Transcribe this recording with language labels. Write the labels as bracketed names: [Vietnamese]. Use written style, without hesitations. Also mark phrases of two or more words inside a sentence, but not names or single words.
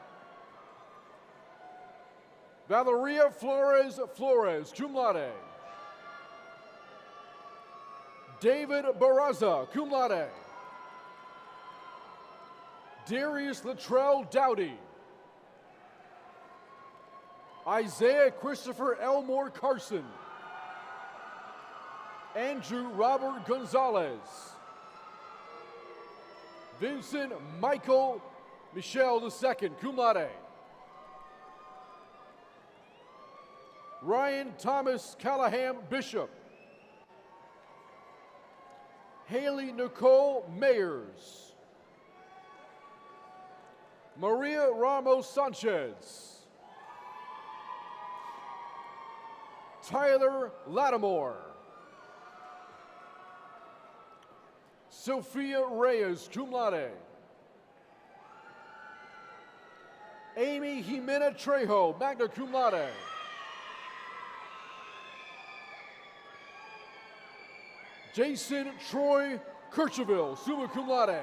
[English] Valeria Flores, [Latin] cum laude. [English] David Barraza, [Latin] cum laude. [English] Darius Latrell Dowdy. Isaiah Christopher Elmore Carson. Andrew Robert Gonzalez. Vincent Michael Michelle II, [Latin] cum laude. [English] Ryan Thomas Callahan Bishop. Haley Nicole Mayers. Maria Ramos Sanchez. Tyler Lattimore. Sophia Reyes, [Latin] cum laude. [English] Amy Jimena Trejo, [Latin] magna cum laude. [English] Jason Troy Kircheville, [Latin] summa cum laude.